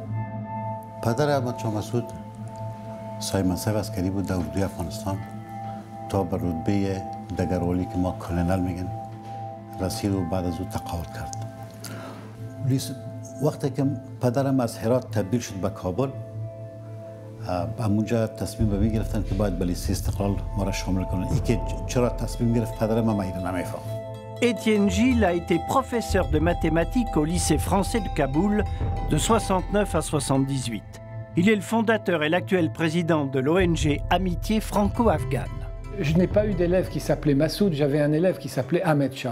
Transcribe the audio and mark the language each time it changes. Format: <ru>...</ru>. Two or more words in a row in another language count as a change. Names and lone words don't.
<fa>پدر احمد شاه مسعود صاحب منصب عسکری بود در اردوی افغانستان تا به رتبه دگروالی که ما کلنل میگن رسید و بعد از او تقاعد کرد. وقتی که پدرم از هرات تبدیل شد به کابل، همونجا تصمیم به گرفتن که باید به لیست استقلال ما را شامل کنن. ای که چرا تصمیم گرفت پدرم من نمیفهم.</fa> <fr>Étienne Gilles a été professeur de mathématiques au lycée français de Kaboul de 69 à 78. Il est le fondateur et l'actuel président de l'ONG Amitié franco-afghane. Je n'ai pas eu d'élève qui s'appelait Massoud, j'avais un élève qui s'appelait Ahmed Shah.</fr>